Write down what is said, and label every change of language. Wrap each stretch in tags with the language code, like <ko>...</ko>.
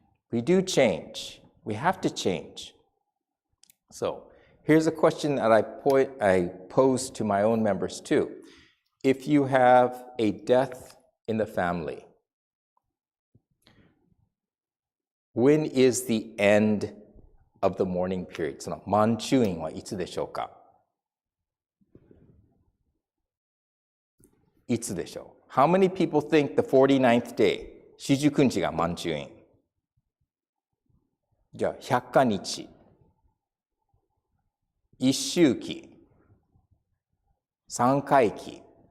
<en>We do change. We have to change. So here's a question that I pose to my own members too. If you have a death in the family, when is the end of the mourning period?</en> <ja>その満中院はいつでしょうか? いつでしょう?</ja> <en>How many people think the 49th day, 四十九日が満中院?</en> <ja>じゃあ、百日日。一周期。三回期。</ja>